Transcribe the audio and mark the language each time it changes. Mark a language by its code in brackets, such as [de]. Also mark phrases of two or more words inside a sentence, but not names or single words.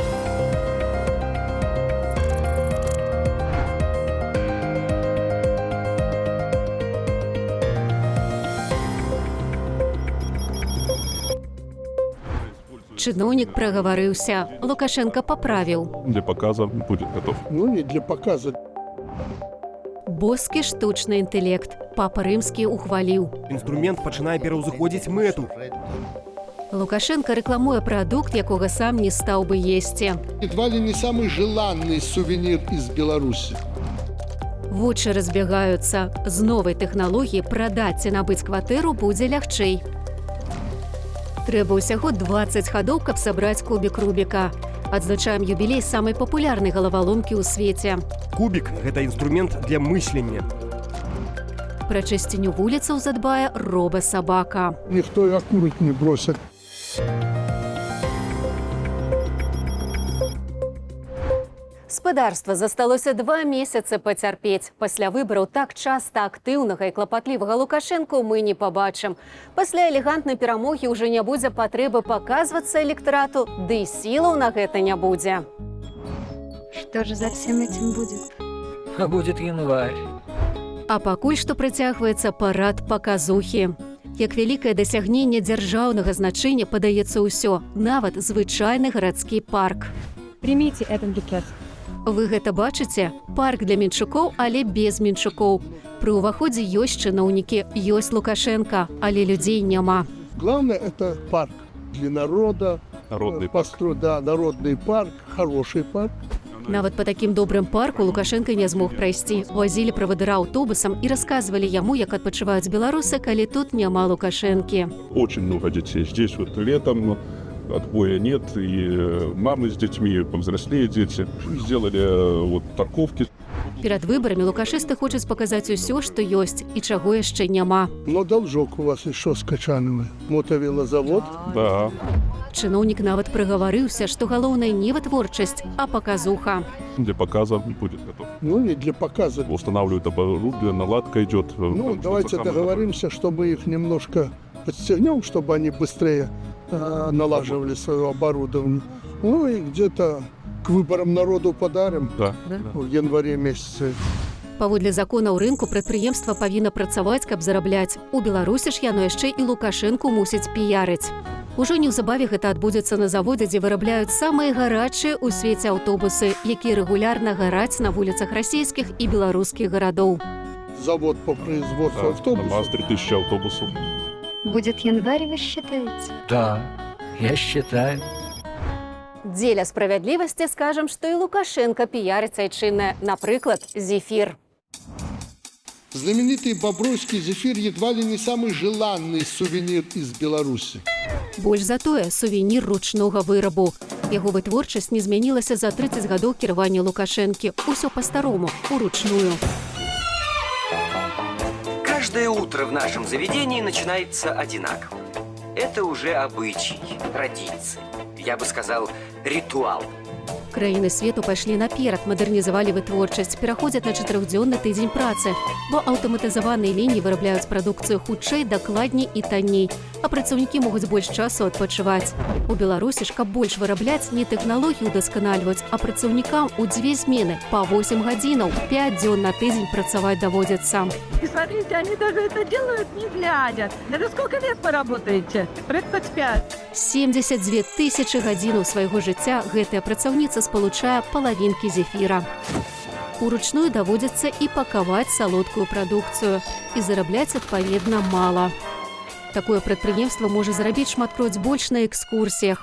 [be] Чыноўнік прагаварыўся. Лукашенко паправіў. [ru] Для показа будет готов. Ну, не для показа. [be] Боскі штучны інтэлект. Папа Рымскі ухваліў. Інструмент пачынае пераўзыходзіць мэту. Лукашенко рэкламуе прадукт, якога сам не стаў бы есці. [ru] Едва ли не самый желанный сувенир из Беларуси. [be] Вочы разбягаюцца. З новай тэхналогіі прадаць ці набыць кватэру будзе лягчэй. Трэба ўсяго 20 хадоў, каб сабраць кубік Рубіка. Адзначаем юбілей самай папулярнай галаваломкі ў свеце. Кубік – гэта інструмент для мыслення. Пра чысціню вуліцаў задбае робасабака. [ru] Никто и окурок не бросит. [be] Спадарства засталося 2 месяцы пацярпець. Пасля выбараў так часта актыўнага і клапатлівага Лукашэнку мы не пабачым. Пасля элегантнай перамогі ўжо не будзе патрэбы паказвацца электарату, ды і сілаў на гэта не будзе. [ru] Что же за всем этим будет? А будет январь. [be] А пакуль што працягваецца парад паказухі. Як вялікае дасягненне дзяржаўнага значэння падаецца ўсё, нават звычайны гарадскі парк. [ru] Примите этот букет. [be] Вы гэта бачыце? Парк для менчукоў, але без менчукоў. Пры ўваходзе ёсць чыноўнікі, ёсць Лукашенко, але людзей няма. [ru] Главное, это парк для народа. Народный парк. Да, народный парк, хороший парк. [be] Нават па такім добрым парку Лукашенко не змог прайсці. Вазілі правадыра аўтобусам і расказвалі яму, як адпачываюць беларусы, калі тут няма Лукашэнкі. [ru] Очень много детей. Здесь вот летом отбоя нет, и мамы с детьми, повзрослее дети. Сделали вот парковки. [be] Перад выбарамі лукашысты хочуць паказаць усё, што ёсць і чаго яшчэ няма. [ru] Но должок у вас еще скачанный. Мотовелозавод. Да. [be] Чыноўнік нават прагаварыўся, што галоўнае не вытворчасць, а паказуха. [ru] Для показа будет готов. Ну, не для показа. Устанавливают оборудование, наладка идет. Ну, давайте договоримся, чтобы их немножко подстегнем, чтобы они быстрее налаживали свое оборудование. Ну, и где-то к выборам народу подарим. Да. В январе месяце. [be] Паводле законаў рынку прадпрыемства павінна працаваць, каб зарабляць. У Беларусі ж яно яшчэ і Лукашэнку мусіць піярыць. Ужо неўзабаве гэта адбудзецца на заводзе, дзе вырабляюць самыя гарачыя ў свеце аўтобусы, якія рэгулярна гараць на вуліцах расійскіх і беларускіх гарадоў. [ru] Завод по производству На автобусов. МАЗ-3000 автобусов. Будет январь, вы считаете? Да, я считаю. [be] Дзеля справядлівасці скажам, што і Лукашенко піярыць айчыннае, напрыклад, зефір. [ru] Знаменитый бобруйский зефир едва ли не самый желанный сувенир из Беларуси. [be] Больш за тое, сувенір ручнога вырабу. Яго вытворчасць не змянілася за 30 гадоў кіравання Лукашэнкі. Усё па-старому, уручную. [ru] Каждое утро в нашем заведении начинается одинаково. Это уже обычай, традиция. Я бы сказал, ритуал. [be] Краіны свету пайшлі наперад, мадэрнізавалі вытворчасць, пераходзяць на 4-дзённы тыдзень працы, бо аўтаматызаваныя лініі вырабляюць прадукцыю хутчэй, дакладней і танней, а працаўнікі могуць больш часу адпачываць. У Беларусі ж, каб больш вырабляць, не тэхналогію дасканальваць, а працаўнікам у 2 змены па 8 гадзінаў, 5 дзён на тыдзень працаваць даводзіцца. [ru] И смотрите, они даже это делают не глядя. Даже сколько лет поработаете? 35. [be] 72 тысячы гадзінаў свайго жыцця гэтая працаўніца спалучае палавінкі зефіра. Уручную даводзіцца і пакаваць салодкую прадукцыю. І зарабляць, адпаведна, мала. Такое прадпрыемства можа зарабіць шматкроць больш на экскурсіях.